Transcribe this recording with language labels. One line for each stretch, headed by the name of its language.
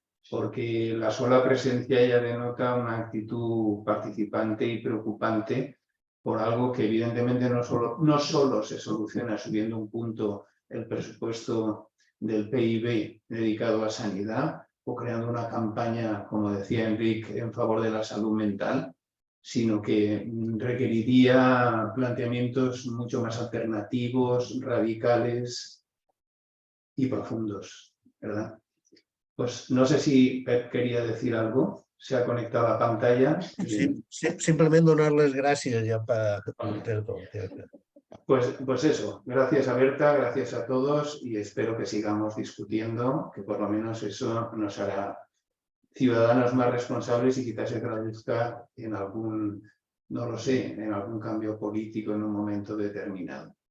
Spanish: porque la sola presencia ya denota una actitud participante y preocupante por algo que evidentemente no solo se soluciona subiendo un punto el presupuesto del PIB dedicado a sanidad, o creando una campaña, como decía Enric, en favor de la salud mental, sino que requeriría planteamientos mucho más alternativos, radicales y profundos. ¿verdad? Pues no sé si Pep quería decir algo. Se ha conectado a pantalla.
Catalan: Sí, simplement donar-les gràcies ja per tot.
Spanish: Pues eso, gracias a Berta, gracias a todos y espero que sigamos discutiendo, que por lo menos eso nos hará ciudadanos más responsables y quizás se traduzca en algún, no lo sé, en algún cambio político en un momento determinado.